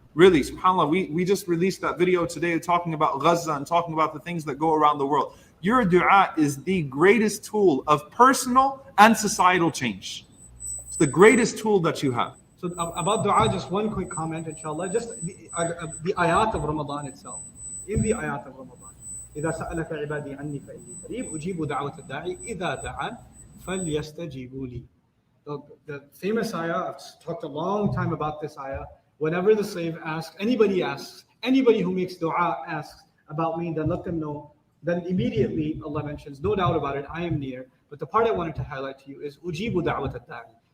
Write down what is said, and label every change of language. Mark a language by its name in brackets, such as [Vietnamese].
[English] Really, subhanAllah, we just released that video today talking about Gaza and talking about the things that go around the world. Your dua is the greatest tool of personal and societal change. It's the greatest tool that you have. So about dua, just one quick comment, inshallah. Just the ayat of Ramadan itself. In the ayat of Ramadan, [Arabic] إذا سألك عبادي عني فإني قريب أجيب دعوة الداعي إذا دعان فليستجيبوا لي. [English] The famous ayah, I've talked a long time about this ayah. Whenever the slave asks, anybody who makes dua asks about me, then let them know. Then immediately Allah mentions, no doubt about it, I am near. But the part I wanted to highlight to you is [Arabic] ujibu da'wat ad-da'i.